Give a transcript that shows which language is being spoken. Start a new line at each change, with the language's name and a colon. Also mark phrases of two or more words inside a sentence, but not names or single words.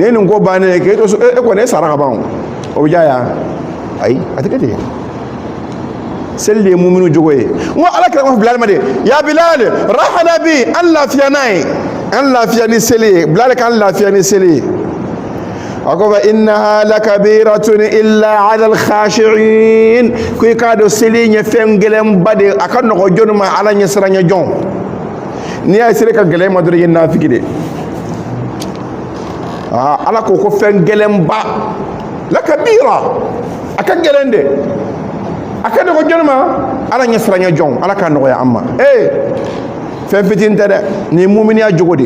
Bambara: ye nin ko bannen ye k'e to so e kɔni e sara ka ban o bɛ diya yan ayi a tɛ kɛ ten seli de ye muminu jogo ye n ko ala kira ma fɔ bilali ma de
Arabic: يا بلال أرحنا
Bambara: bi an lafiya n'a ye an lafiya ni seli ye bilali k'an lafiya ni seli ye a ko
Arabic: فإنها لكبيرة إلا على الخاشعين
Bambara: ko i k'a dɔn seli ɲɛ fɛn gɛlɛnba de a ka nɔgɔ jɔnni ma ala ɲɛ siranɲɛ jɔn n'i y'a ye seli ka gɛlɛn ma dɔrɔn i ye nafiki de ala ko ko fɛn gɛlɛnba lakabira a ka gɛlɛn de a ka nɔgɔ jɔnni ma ala ɲɛ siranɲɛ jɔn ala k'a nɔgɔya an ma fɛn fitinin tɛ dɛ nin ye muminiya jogo de